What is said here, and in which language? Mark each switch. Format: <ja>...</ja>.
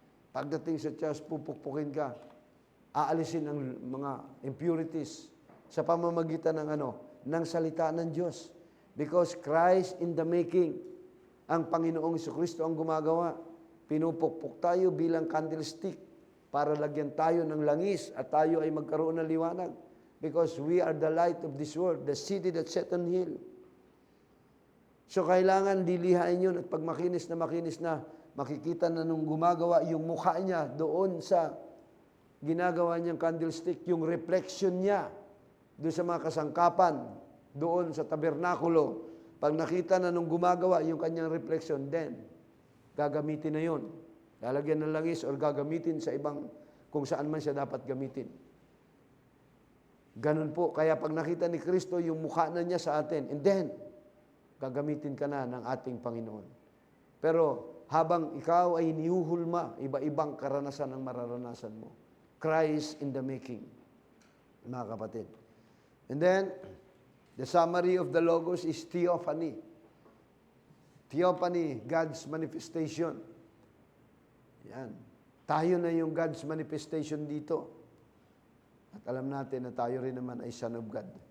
<tl>Pagdating sa church, pupukpukin ka. Aalisin ang mga impurities sa pamamagitan ng ng salita ng Diyos.</tl> <en>Because Christ in the making,</en> <tl>ang Panginoong Kristo ang gumagawa. Pinupukpok tayo bilang candlestick para lagyan tayo ng langis at tayo ay magkaroon ng liwanag.</tl> <en>Because we are the light of this world, the city that set on hill.</en> <tl>So kailangan dilihain yun at pag makinis na, makikita na nung gumagawa yung mukha niya doon sa ginagawa niyang candlestick, yung reflection niya doon sa mga kasangkapan, doon sa tabernakulo. Pag nakita na nung gumagawa yung kanyang reflection, then gagamitin na yun. Lalagyan ng langis o gagamitin sa ibang kung saan man siya dapat gamitin. Ganun po. Kaya pag nakita ni Kristo yung mukha na niya sa atin, and then, gagamitin ka na ng ating Panginoon. Pero, habang ikaw ay nihuhulma, iba-ibang karanasan ang mararanasan mo.</tl> <en>Christ in the making,</en> <tl>mga kapatid.</tl> <en>And then, the summary of the Logos is theophany. Theophany, God's manifestation. Yan.</en> <tl>Tayo na yung God's manifestation dito. At alam natin na tayo rin naman ay Son of God.</tl>